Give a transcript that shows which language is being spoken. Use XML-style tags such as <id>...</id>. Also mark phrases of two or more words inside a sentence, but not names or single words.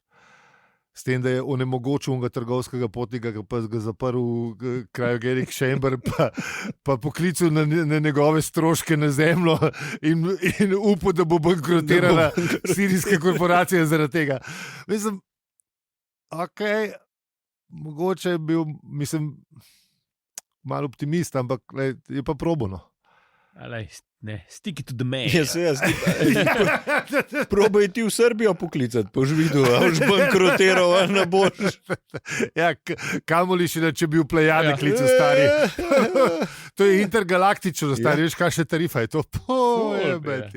<sl>S tem, da je onemogočil unga trgovskega potnika, pa ga zaprl v</sl> <en>Cryogenic Chamber,</en> <sl>pa poklical na njegove stroške na zemljo in upal, da bo bankrotirala sirijska korporacija zaradi tega. Mislim, mogoče je bil, mislim, malo optimist, ampak je pa probano.</sl> <en>Stick to the man.</en> <sl>Probaj ti v Srbijo poklicati, boš videl, boš bankrotiral, ne boš. Ja, kamoli še, če bi v Plejade klical stari. To je intergalaktično, stari, veš, kakšna tarifa je to? Pojebeti.</sl>